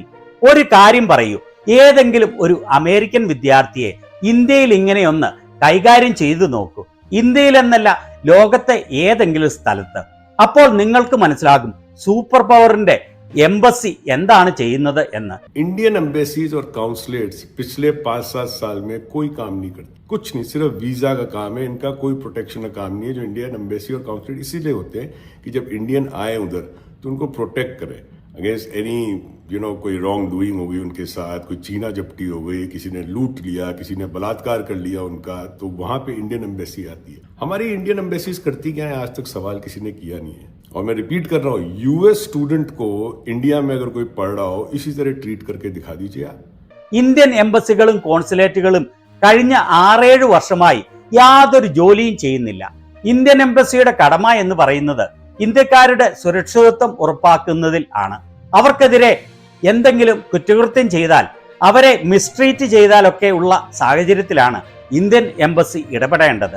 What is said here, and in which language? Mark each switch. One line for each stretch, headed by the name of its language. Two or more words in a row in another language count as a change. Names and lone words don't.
Malayalam: ഒരു കാര്യം പറയൂ, ഏതെങ്കിലും ഒരു അമേരിക്കൻ വിദ്യാർത്ഥിയെ ഇന്ത്യയിൽ ഇങ്ങനെയൊന്ന് കൈകാര്യം ചെയ്തു നോക്കൂ. ഇന്ത്യയിലെന്നല്ല, ലോകത്തെ ഏതെങ്കിലും സ്ഥലത്ത്. അപ്പോൾ നിങ്ങൾക്ക് മനസ്സിലാകും
English: super powerിന്റെ
Malayalam: എംബസി എന്താണ് ചെയ്യുന്നത് എന്ന്.
English: Indian embassies
Hindi: और काउंसलेट्स पिछले 5-7 साल में कोई काम नहीं करते, कुछ नहीं, सिर्फ वीजा का काम है, इनका कोई प्रोटेक्शन का काम नहीं है. जो
English: Indian embassy
Hindi: और काउंसलेट इसीलिए होते हैं कि जब इंडियन आए उधर तो उनको प्रोटेक्ट करें
English: against any
Hindi: कोई
English: wrong doing
Hindi: हो गई उनके साथ, कोई चीना जप्टी हो गई, किसी ने लूट लिया, किसी ने बलात्कार कर लिया उनका, तो वहां पे
English: Indian embassy
Hindi: आती है. हमारी
English: Indian embassies
Hindi: करती क्या है आज तक सवाल किसी ने किया नहीं है. और मैं रिपीट कर रहा हूँ, यूएस स्टूडेंट को इंडिया में अगर कोई पढ़ रहा हो इसी तरह ट्रीट करके दिखा दीजिए आप.
Malayalam: ഇന്ത്യൻ എംബസികളും കോൺസുലേറ്റുകളും കഴിഞ്ഞ 6-7 വർഷമായി യാതൊരു ജോലിയും ചെയ്യുന്നില്ല. ഇന്ത്യൻ എംബസിയുടെ കടമ എന്ന് പറയുന്നത് ഇന്ത്യക്കാരുടെ സുരക്ഷിതത്വം ഉറപ്പാക്കുന്നതിൽ ആണ്. അവർക്കെതിരെ എന്തെങ്കിലും കുറ്റകൃത്യം ചെയ്താൽ, അവരെ മിസ്ട്രീറ്റ് ചെയ്താലൊക്കെ ഉള്ള സാഹചര്യത്തിലാണ്
English: Indian embassy
Malayalam: ഇടപെടേണ്ടത്.